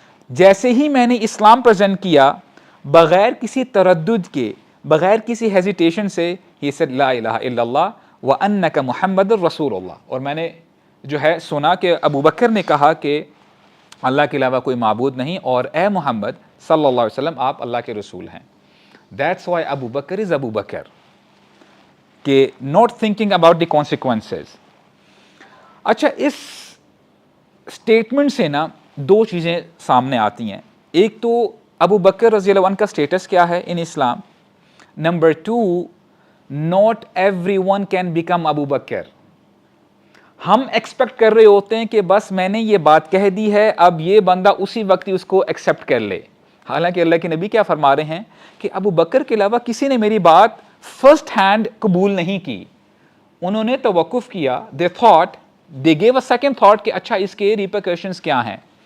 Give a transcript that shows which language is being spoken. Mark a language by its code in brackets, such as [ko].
[ur] جیسے ہی میں نے اسلام پریزنٹ کیا بغیر کسی تردد کے, بغیر کسی ہیزیٹیشن سے, [en] he said [ar] لا الہ الا اللہ وانک محمد رسول اللہ, [ur] اور میں نے جو ہے سنا کہ ابو بکر نے کہا کہ اللہ کے علاوہ کوئی معبود نہیں, اور اے محمد صلی اللہ علیہ وسلم آپ اللہ کے رسول ہیں. [en] That's why Abu Bakr is Abu Bakr, کہ not thinking about the consequences. [ur] اچھا, اس اسٹیٹمنٹ سے نا 2 چیزیں سامنے آتی ہیں. ایک تو ابو بکر رضی اللہ عنہ کا اسٹیٹس کیا ہے ان اسلام. [en] نمبر 2, not everyone can become Abu Bakr. [ur] ہم ایکسپیکٹ کر رہے ہوتے ہیں کہ بس میں نے یہ بات کہہ دی ہے, اب یہ بندہ اسی وقت ہی اس کو ایکسپٹ کر لے. حالانکہ اللہ کے نبی کیا فرما رہے ہیں کہ ابو بکر کے علاوہ کسی نے میری بات فرسٹ ہینڈ قبول نہیں کی, انہوں نے توقف کیا, [en] they thought, they gave a second thought [ur] کہ اچھا اس کے ریپرکشنز کیا ہیں.